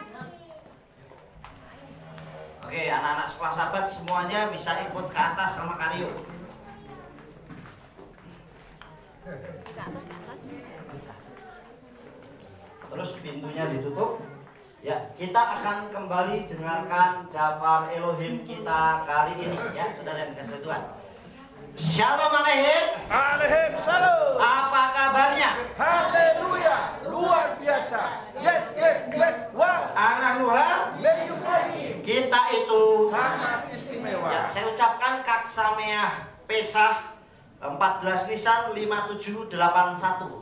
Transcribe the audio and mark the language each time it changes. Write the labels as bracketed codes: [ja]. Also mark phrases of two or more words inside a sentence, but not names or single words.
[id] Oke, anak-anak sekolah sahabat semuanya bisa ikut ke atas sama Kak Rio. Terus pintunya ditutup. Ya, kita akan kembali dengarkan daftar Elohim kita kali ini, ya, saudara yang dikasihi Tuhan. [he] שלום עליכם. עליכם שלום. [id] Apa kabarnya? Haleluya, luar biasa. [en] Yes, yes, yes. Wow. [id] Anak Tuhan, kita itu sangat istimewa. Ya, saya ucapkan Kak [he] שמח פסח [id] 14 Nisan 5781.